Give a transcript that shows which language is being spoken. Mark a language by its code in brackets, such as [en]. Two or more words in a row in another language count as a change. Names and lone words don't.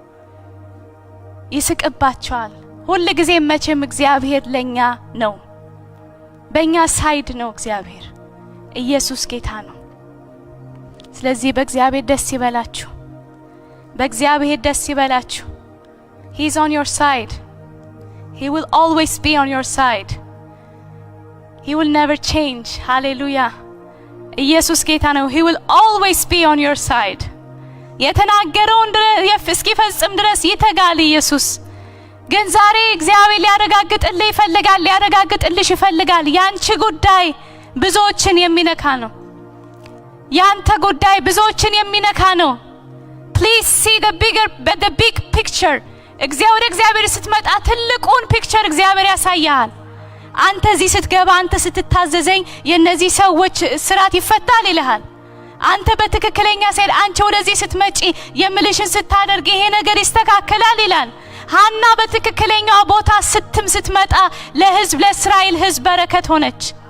[am] ይስቅባቸዋል። ሁሉ ጊዜ መቼም እግዚአብሔር ለኛ ነው። በእኛ ሳይድ ነው እግዚአብሔር። ኢየሱስ ጌታ ነው። ስለዚህ በእግዚአብሔር ደስ ይበላችሁ። በእግዚአብሔር ደስ ይበላችሁ። [en] He's on your side. He will always be on your side. He will never change. Hallelujah. [am] ኢየሱስ ጌታ ነው። [en] He will always be on your side. [am] የተናገረውን እስኪፈጽም ድረስ ይተጋል ኢየሱስ። ግን ዛሬ እግዚአብሔር ሊያረጋግጥልሽ ይፈልጋል። ያንቺ ጉዳይ ብዙዎችን የሚነካ ነው። ያንተ ጉዳይ ብዙዎችን የሚነካ ነው። [en] Please see the big picture. [am] እግዚአብሔር ስትመጣ ትልቁን ፒክቸር እግዚአብሔር ያሳያል። አንተ እዚህ ስትገባ አንተ ስትታዘዘኝ የነዚህ ሰዎች ስራት ይፈታል ይልሃል። አንተ በትክክለኛ ሰይድ አንቺ ወደዚህ ስትመጪ የምልሽን ስታደርግ ይሄ ነገር ይስተካከላል ይላል። ሐና በትክክለኛው ቦታ ስትመጣ ለእስራኤል ሕዝብ በረከት ሆነች።